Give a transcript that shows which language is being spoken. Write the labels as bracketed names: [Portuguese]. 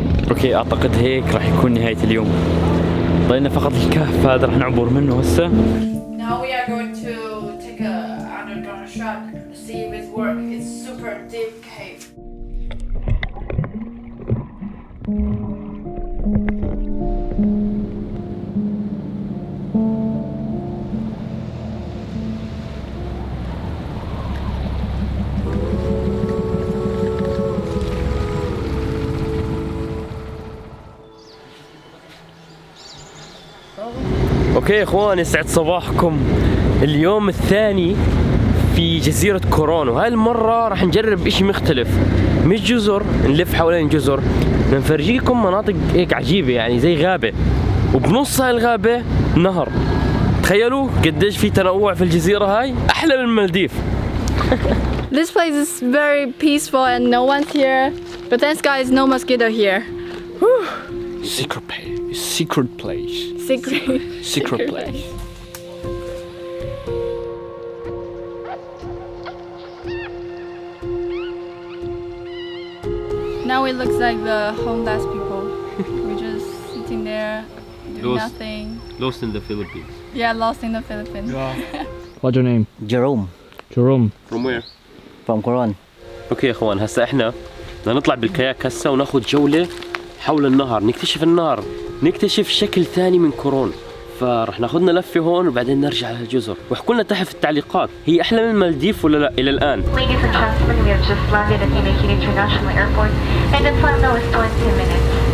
[Arabic] اوكي اعتقد هيك راح يكون نهاية اليوم. ضلينا فقط الكهف هذا راح نعبر منه هسه. [English] Now we are going to take a underground shot, see if it works. It's super deep cave. [Arabic] اوكي يا اخوان، يسعد صباحكم. اليوم الثاني في جزيرة كورون، وهاي المرة راح نجرب اشي مختلف. مش جزر نلف حوالين جزر، نفرجيكم مناطق هيك عجيبة يعني زي غابة، وبنص هاي الغابة نهر. تخيلوا قديش في تنوع في الجزيرة هاي، أحلى من المالديف. [English] This place is very peaceful and no one's here. But thanks guys, no mosquito here. Secret place. Secret place. Now it looks like the homeless people. We're just sitting there, doing Lost. nothing. Lost in the Philippines. Yeah, lost in the Philippines. What's your name? Jerome. From where? From Coron. [Arabic] اوكي يا اخوان، هسا احنا بدنا نطلع بالكاياك هسا وناخذ جولة حول النهر، نكتشف النهر، نكتشف شكل ثاني من كورون. فرح ناخذنا لفة هون وبعدين نرجع على الجزر. واحكوا لنا تحت في التعليقات، هي أحلى من المالديف ولا لا إلى الآن؟ [English] Ladies and gentlemen, we have just landed at Hineki International Airport, and the time now is 20 minutes.